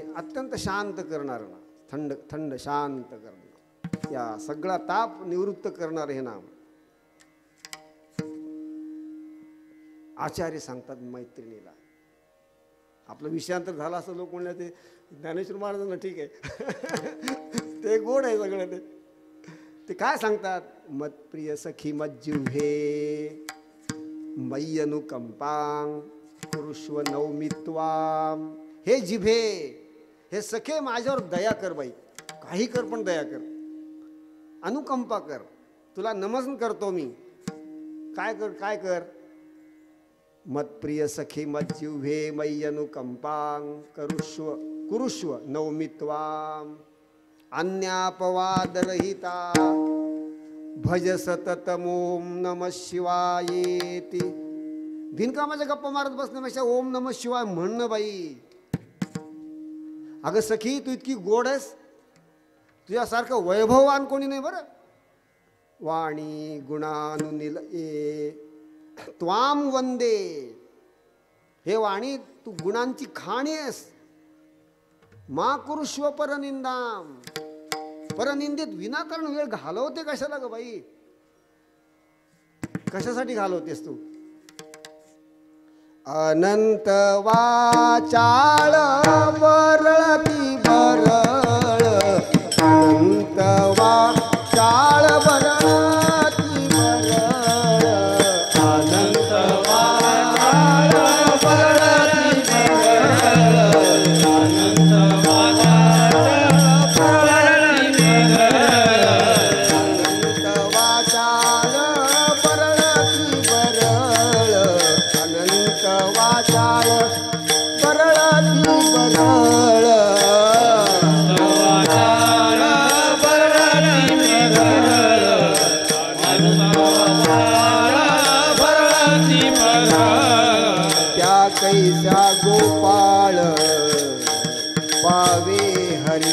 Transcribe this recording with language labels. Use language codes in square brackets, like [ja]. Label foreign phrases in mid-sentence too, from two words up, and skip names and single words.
[mr] अत्यंत शांत करणार ना, थंड थंड शांत करणार, या सगळा ताप निवृत्त करणार हे नाम. आचार्य सांगतात मैत्रिणीला. आपलं विषयांतर झालं असं लोक म्हणलं ते ज्ञानेश्वर महाराजांना ठीक आहे. ते गोड आहे सगळं. ते काय सांगतात. [sa] मत्प्रिय सखी मज्जिव्हे मय्य अनुकंपां कुरुष्व नौमित्वाम. [mr] हे जिभे, हे सखे माझ्यावर दया कर बाई. काही कर पण दया कर. अनुकंपा कर. तुला नमन करतो मी. काय कर काय कर. [sa] मत्प्रिय सखी मज्जिव्हे मय्य अनुकंपां करुष्व कुरुष्व नौमित्वाम. अन्यापवादरहिता भज सततम ओम नमः शिवायेति. [mr] बिनकामाच्या गप्पा मारत बसण्यापेक्षा [sa] ओम नमः शिवाय [mr] म्हणणं बाई. अगं सखी तू इतकी गोड आहेस, तुझ्यासारखं वैभववान कोणी नाही बरं. [sa] वाणी गुणानुनिलये त्वाम वंदे. [mr] हे वाणी तू गुणांची खाणी आहेस. [sa] मा कुरुष्व परनिंदाम. [mr] परनिंदित विनाकारण वेळ घालवते कशाला ग बाई. कशासाठी घालवतेस तू. अनंत वाचाळ वरळती बरळ. अनंत वाचाळ वरळती बरळ. अनंत वाचाळ वरळती बरळ. अनंत वाचाळ वरळती बरळ. अनंत वाचाळ वरळती बरळ. अनंत वाचाळ वरळती बरळ. कैसा गोपाळ पावे हरी.